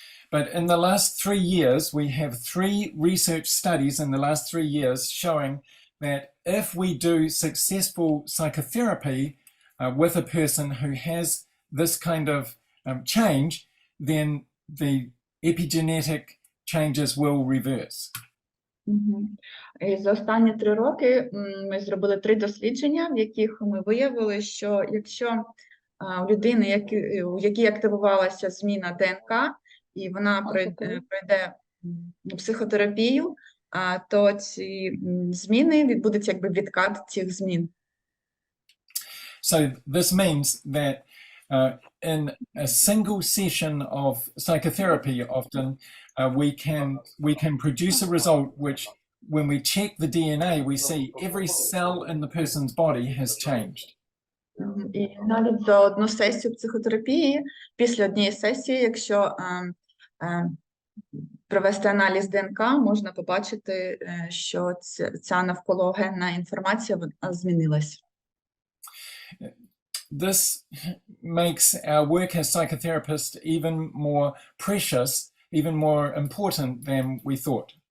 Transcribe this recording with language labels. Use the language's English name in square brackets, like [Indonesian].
[English] But in the last 3 years, we have 3 research studies in the last 3 years showing that if we do successful psychotherapy with a person who has this kind of change, then the epigenetic changes will reverse. [Ukrainian] І за останні 3 роки ми зробили 3 дослідження, в яких ми виявили, що якщо у людини, у якій активувалася зміна ДНК, і вона пройде психотерапію, то ці зміни відбудеться якби відкат цих змін. [English] So this means that in a single session of psychotherapy, often we can produce a result which, when we check the DNA, we see every cell in the person's body has changed. [Ukrainian] І навіть за одну сесію психотерапії, після однієї сесії, якщо провести аналіз ДНК, можна побачити, що ця навкологенна інформація змінилась. [English] This makes our work as psychotherapists even more precious, even more important than we thought.